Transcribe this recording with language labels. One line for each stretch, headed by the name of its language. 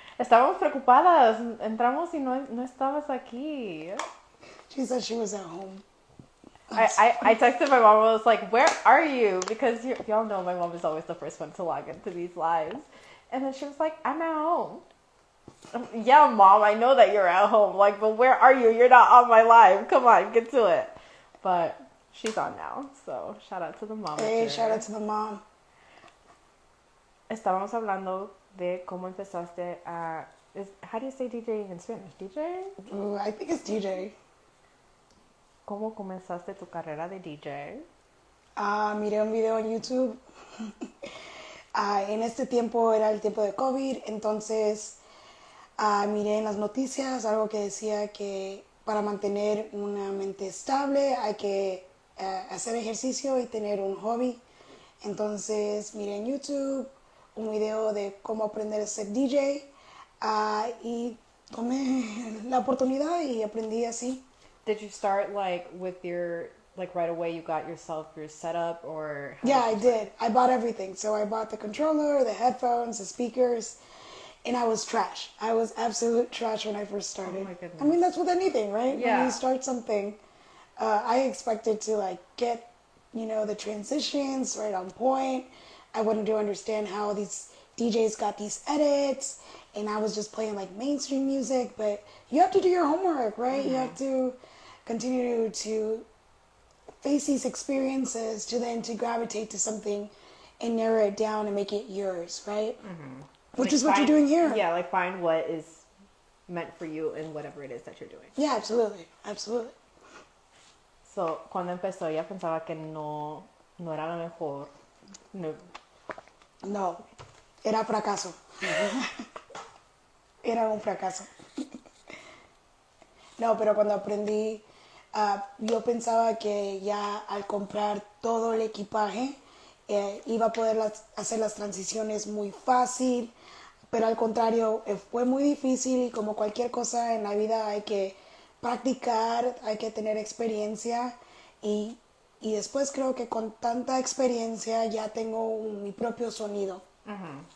Spanish: Estábamos preocupadas. Entramos y no estabas aquí.
English: She said she was at home. I texted my mom. I was like, "Where are you?" Because y'all know my mom is always the first one to log into these lives. And then she was like, "I'm at home." Yeah, mom, I know that you're at home. Like, but where are you? You're not on my live. Come on, get to it. But she's on now, so shout out to the mom. Hey, shout out to the mom.
Spanish: Estábamos hablando de cómo empezaste a...
English: how do you say DJ in Spanish? DJ? Ooh, I think it's DJ.
Spanish: ¿Cómo comenzaste tu carrera de DJ? Miré un video en YouTube. En este tiempo era el tiempo de COVID, entonces miré en las noticias algo que decía que para mantener una mente estable hay que hacer ejercicio y tener un hobby. Entonces miré en YouTube un video de cómo aprender a ser DJ y tomé la oportunidad y aprendí así.
English: Did you start like with your like right away? You got yourself your setup, or Yeah, I did. I bought everything. So I bought the controller, the headphones, the speakers, and I was trash. I was absolute trash when I first started. Oh my goodness. I mean, that's with anything, right? Yeah. When you start something, I expected to like get, the transitions right on point. I wanted to understand how these DJs got these edits, and I was just playing like mainstream music. But you have to do your homework, right? Mm-hmm. You have to continue to face these experiences to gravitate to something and narrow it down and make it yours, right? Mm-hmm. Which Like is what you're doing here. Yeah, like find what is meant for you in whatever it is that you're doing. Yeah, absolutely. Absolutely.
Spanish: So, cuando empezó, ella pensaba que no era la mejor. No, era fracaso. Era un fracaso. No, pero cuando aprendí, yo pensaba que ya al comprar todo el equipaje iba a poder hacer las transiciones muy fácil, pero al contrario, fue muy difícil y como cualquier cosa en la vida hay que practicar, hay que tener experiencia y después creo que con tanta experiencia ya tengo mi propio sonido. Uh-huh.